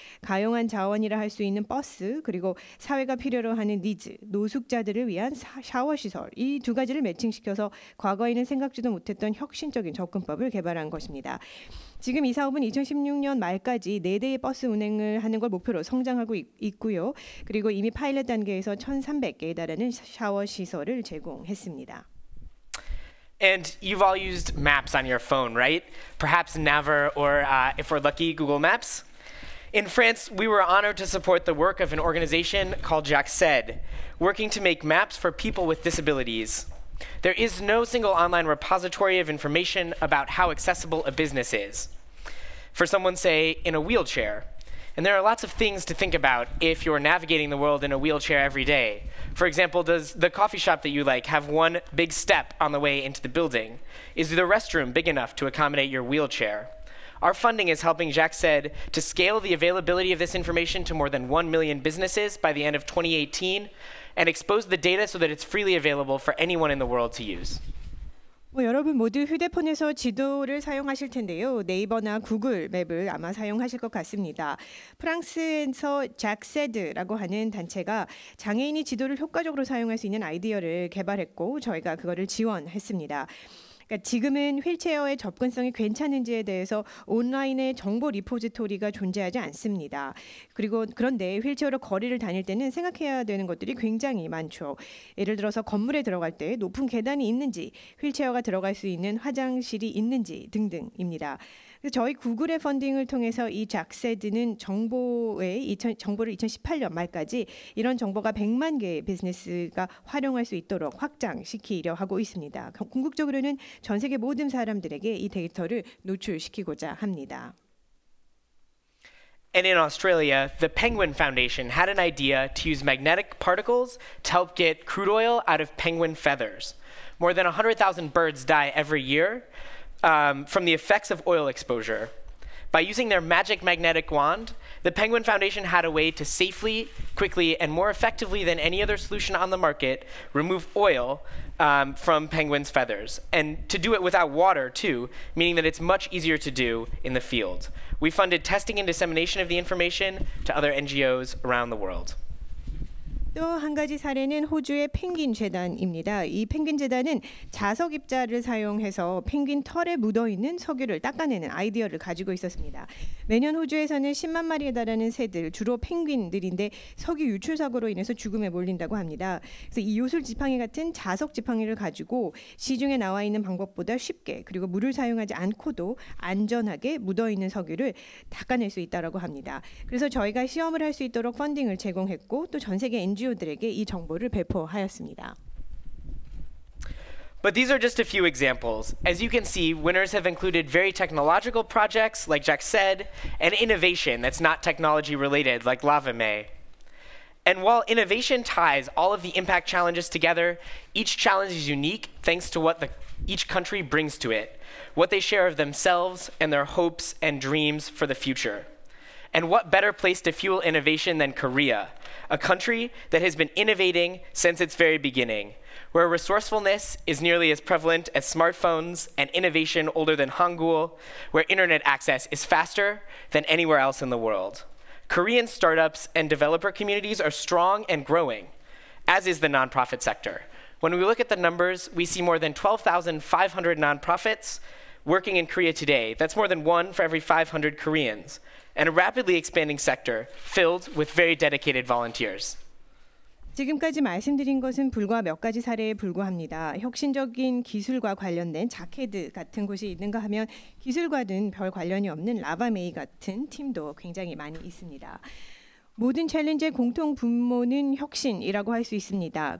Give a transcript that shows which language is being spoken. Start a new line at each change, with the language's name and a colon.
Korean: 가용한 자원이라 할 수 있는 버스 그리고 사회가 필요로 하는 니즈, 노숙자들을 위한 샤워 시설 이 두 가지를 매칭시켜서 과거에는 생각지도 못했던 혁신적인 접근법을 개발한 것입니다. 지금 이 사업은 2016년 말까지 4대의 버스 운행을 하는 걸 목표로 성장하고 있고요. 그리고 이미 파일럿 단계에서 1,300개에 달하는 샤워 시설을 제공했습니다.
English: And you've all used maps on your phone, right? Perhaps Naver or, if we're lucky, Google Maps. In France, we were honored to support the work of an organization called JACSED, working to make maps for people with disabilities. There is no single online repository of information about how accessible a business is. For someone, say, in a wheelchair. And there are lots of things to think about if you're navigating the world in a wheelchair every day. For example, does the coffee shop that you like have one big step on the way into the building? Is the restroom big enough to accommodate your wheelchair? Our funding is helping JACSED to scale the availability of this information to more than 1 million businesses by the end of 2018 and expose the data so that it's freely available for anyone in the world to use.
Korean: 여러분 모두 휴대폰에서 지도를 사용하실 텐데요. 네이버나 구글 맵을 아마 사용하실 것 같습니다. 프랑스에서 JACSED라고 하는 단체가 장애인이 지도를 효과적으로 사용할 수 있는 아이디어를 개발했고 저희가 그거를 지원했습니다. 그러니까 지금은 휠체어의 접근성이 괜찮은지에 대해서 온라인의 정보 리포지토리가 존재하지 않습니다. 그런데 휠체어로 거리를 다닐 때는 생각해야 되는 것들이 굉장히 많죠. 예를 들어서 건물에 들어갈 때 높은 계단이 있는지, 휠체어가 들어갈 수 있는 화장실이 있는지 등등입니다. 저희 구글의 펀딩을 통해서 이 JACSED는 정보를 2018년 말까지 이런 정보가 100만 개의 비즈니스가 활용할 수 있도록 확장시키려 하고 있습니다. 궁극적으로는 전 세계 모든 사람들에게 이 데이터를 노출시키고자 합니다.
English: And in Australia, the Penguin Foundation had an idea to use magnetic particles to help get crude oil out of penguin feathers. More than 100,000 birds die every year from the effects of oil exposure. By using their magic magnetic wand, the Penguin Foundation had a way to safely, quickly, and more effectively than any other solution on the market remove oil from penguins' feathers. And to do it without water, too, meaning that it's much easier to do in the field. We funded testing and dissemination of the information to other NGOs around the world.
Korean: 또 한 가지 사례는 호주의 펭귄 재단입니다. 이 펭귄 재단은 자석 입자를 사용해서 펭귄 털에 묻어있는 석유를 닦아내는 아이디어를 가지고 있었습니다. 매년 호주에서는 10만 마리에 달하는 새들, 주로 펭귄들인데 석유 유출 사고로 인해서 죽음에 몰린다고 합니다. 그래서 이 요술 지팡이 같은 자석 지팡이를 가지고 시중에 나와 있는 방법보다 쉽게 그리고 물을 사용하지 않고도 안전하게 묻어있는 석유를 닦아낼 수 있다고 합니다. 그래서 저희가 시험을 할 수 있도록 펀딩을 제공했고 또 전 세계 NGO들에게 이 정보를 배포하였습니다.
English: But these are just a few examples. As you can see, winners have included very technological projects like JACSED and innovation that's not technology related like LavaMe. And while innovation ties all of the impact challenges together, each challenge is unique thanks to what each country brings to it, what they share of themselves and their hopes and dreams for the future. And what better place to fuel innovation than Korea, a country that has been innovating since its very beginning, where resourcefulness is nearly as prevalent as smartphones and innovation older than Hangul, where internet access is faster than anywhere else in the world. Korean startups and developer communities are strong and growing, as is the nonprofit sector. When we look at the numbers, we see more than 12,500 nonprofits working in Korea today. That's more than 1 for every 500 Koreans, and a rapidly expanding sector filled with very dedicated volunteers.
Korean: 지금까지 말씀드린 것은 불과 몇 가지 사례에 불과합니다. 혁신적인 기술과 관련된 자케드 같은 곳이 있는가 하면 기술과는 별 관련이 없는 라바메이 같은 팀도 굉장히 많이 있습니다. 모든 챌린지의 공통 분모는 혁신이라고 할 수 있습니다.